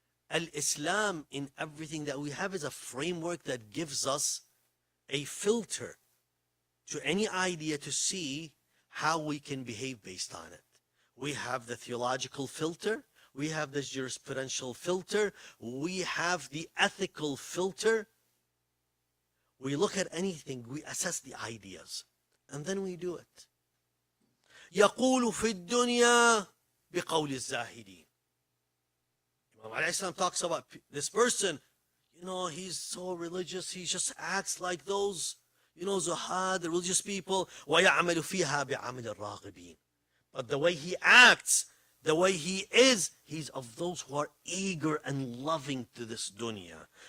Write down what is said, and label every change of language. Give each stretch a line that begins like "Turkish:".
English: Al-Islam in everything that we have is a framework that gives us a filter to any idea to see how we can behave based on it. We have the theological filter, we have the jurisprudential filter, we have the ethical filter. We look at anything, we assess the ideas, and then we do it.
Arabic: يقول في الدنيا بقول الزاهدين.
English: Imam ﷺ talks about this person, he's so religious, he just acts like those, zuhad, the religious people.
Arabic: وَيَعْمَلُ فِيهَا بِعَمَلِ الرَّاغِبِينَ.
English: But the way he acts, the way he is, he's of those who are eager and loving to this dunya.